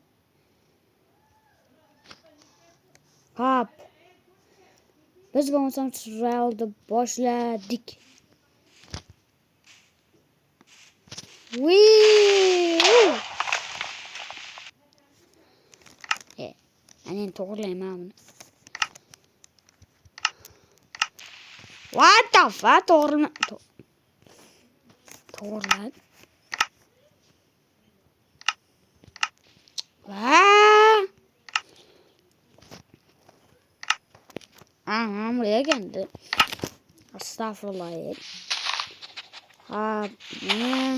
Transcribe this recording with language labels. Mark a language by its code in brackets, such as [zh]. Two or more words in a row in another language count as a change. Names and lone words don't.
[uz] Hop. Biz bo'lmasam survival'ni boshladik. Ani to'g'rilayman buni. [en] What the fuck? [tr] To'g'riladi. Buraya geldi. Estağfurullah. Ne?